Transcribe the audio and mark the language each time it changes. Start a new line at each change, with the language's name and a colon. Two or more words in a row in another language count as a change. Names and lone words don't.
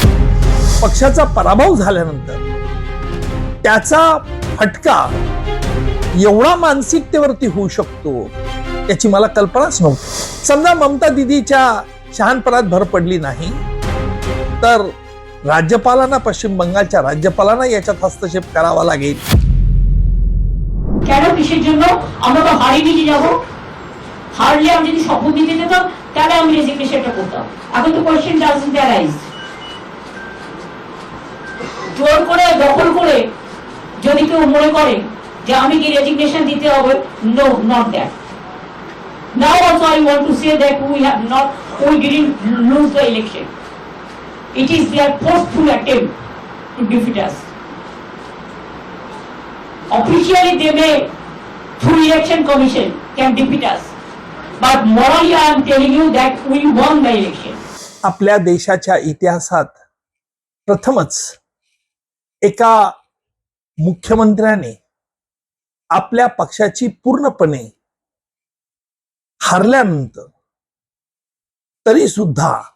Marathi: पक्षाचा पराभव झाल्यानंतर त्याचा फटका एवढा मानसिकतेवरती होऊ शकतो याची मला कल्पनाच नव्हती. समजा ममता दीदीच्या शहाणपणात भर पडली नाही तर राज्यपालांना, पश्चिम बंगालच्या राज्यपालांना याच्यात हस्तक्षेप करावा लागेल.
Bangla: কেন কিসের জন্য? আমরা তো হারিয়ে নিয়ে যাব, হারলে আমি যদি শপথ নিতে যেতাম তাহলে আমি রেজিগনেশনটা করতাম. এখন তো
English: question doesn't arise.
Bangla: জোর করে দখল করে যদি কেউ মনে করে যে আমি কি রেজিগনেশন দিতে হবে,
English: no not that. Now also I want to say that we didn't lose the election. It is their forceful attempt to defeat us. Officially they may, through election commission, can defeat us. But morally I am telling you that we won the election.
Marathi: आपल्या देशाच्या इतिहासात प्रथमच एका मुख्यमंत्र्याने आपल्या पक्षाची पूर्णपणे हारल्यानंतर तरी सुद्धा